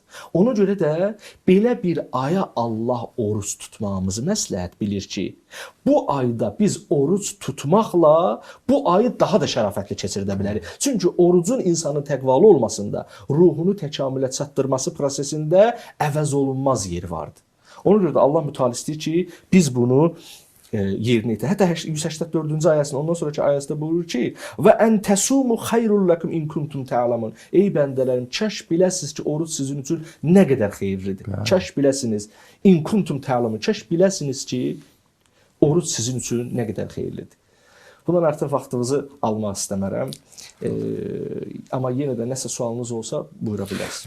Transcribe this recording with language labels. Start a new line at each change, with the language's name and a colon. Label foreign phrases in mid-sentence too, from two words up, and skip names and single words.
Azerbaijani: Ona görə də belə bir aya Allah oruç tutmağımızı məsləhət bilir ki, bu ayda biz oruç tutmaqla bu ayı daha da şərafətli keçirdə bilərik. Çünki orucun insanın təqvalı olmasında, ruhunu təkamülə çatdırması prosesində əvəz olunmaz yeri vardır. Ona görə də Allah mütəala istəyir ki, biz bunu yerinə yetirək. Hətta 184-cü ayəsində, ondan sonraki ayəsində buyurur ki,
Arabic: وأن تصوموا خير لكم إن كنتم تعلمون.
Azerbaijani: Ey bəndələrim, kəş biləsiniz ki, oruc sizin üçün nə qədər xeyirlidir. Kəş biləsiniz,
Arabic: إن كنتم تعلمون.
Azerbaijani: Kəş biləsiniz ki, oruc sizin üçün nə qədər xeyirlidir. Bundan artıq vaxtınızı almaq istəmərəm. Amma yenə də nəsə sualınız olsa buyura bilərsiniz.